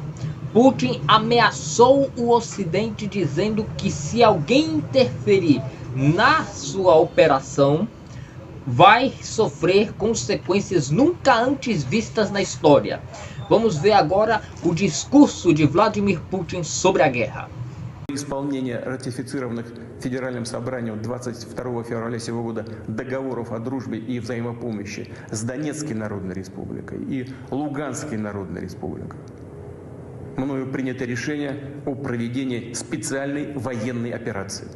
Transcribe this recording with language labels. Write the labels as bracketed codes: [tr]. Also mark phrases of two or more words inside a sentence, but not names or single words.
[pt] Putin ameaçou o Ocidente dizendo que se alguém interferir na sua operação, vai sofrer consequências nunca antes vistas na história. Vamos ver agora o discurso de Vladimir Putin sobre a guerra. [ru] Исполнение ратифицированных Федеральным собранием 22 февраля сего года договоров о дружбе и взаимопомощи с Донецкой Народной Республикой и Луганской Народной Республикой. Мною принято решение о проведении специальной военной операции.